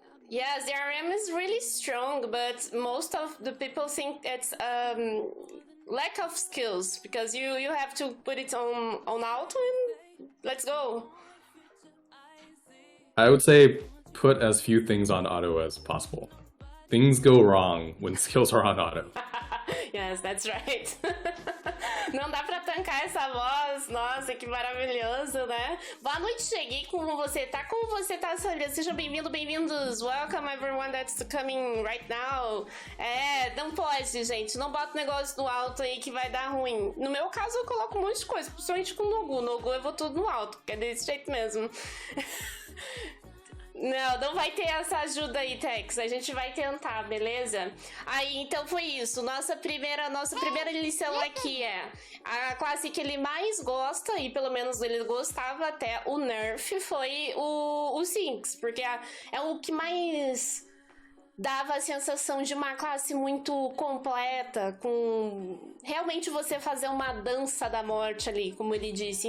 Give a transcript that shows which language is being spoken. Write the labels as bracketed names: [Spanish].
[English] Yes, the RM is really strong, but most of the people think it's lack of skills because you have to put it on auto and let's go. I would say put as few things on auto as possible. Things go wrong when skills are on auto. Yes, that's right. [Portuguese] Não dá pra tancar essa voz. Nossa, que maravilhoso, né? Boa noite, cheguei. Como você tá? Como você tá, Sandra? Sejam bem-vindos. [English] Welcome everyone that's coming right now. [Portuguese] Não pode, gente. Não bota o negócio no alto aí que vai dar ruim. No meu caso, eu coloco um monte de coisa, principalmente com o Nogu. Nogu eu vou tudo no alto, porque é desse jeito mesmo. Não vai ter essa ajuda aí, Tex. A gente vai tentar, beleza? Aí, então foi isso. Nossa primeira lição aqui é a classe que ele mais gosta, e pelo menos ele gostava até o Nerf, foi o Sinks, porque é o que mais dava a sensação de uma classe muito completa, com realmente você fazer uma dança da morte ali, como ele disse.